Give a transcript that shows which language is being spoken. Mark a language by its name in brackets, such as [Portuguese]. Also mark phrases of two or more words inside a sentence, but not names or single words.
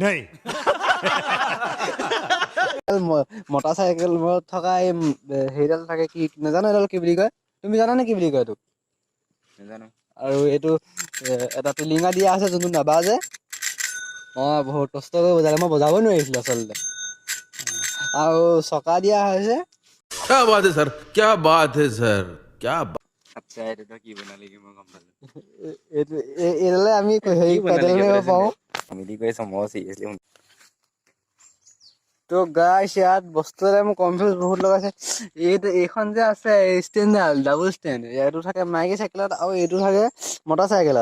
[Assamese] মটৰ চাইকেল থকা এই হেৰিডাল থাকে, কি নাজানো এইডাল কি বুলি কয়। তুমি জানা নে কি বুলি কয় এইটো? নাজানো। আৰু এইটো এটা টিলিঙা দিয়া আছে, যোনটো নাবাজে। বহুত কষ্ট কৰি বজালে, মই বজাবই নোৱাৰিছিলো আচলতে। আৰু চকা দিয়া হৈছে। [Hindi] क्या बात है सर, क्या बात है सर, क्या [Assamese] আচ্ছা এইটো কি বনালি কি মই গম পালো। এইডালে আমি হেৰি পেডেল মাৰিব পাৰোঁ। মিলি কৰিছে মই চিৰিয়াছলি। তো গাইছ ইয়াত বস্তু এটা মোৰ কনফিউজ বহুত লগাইছে। এইখন যে আছে ষ্টেণ্ডডাল, ডাবল ষ্টেণ্ড, এইটো থাকে মাইকী চাইকেলত আৰু এইটো থাকে মটৰ চাইকেলত।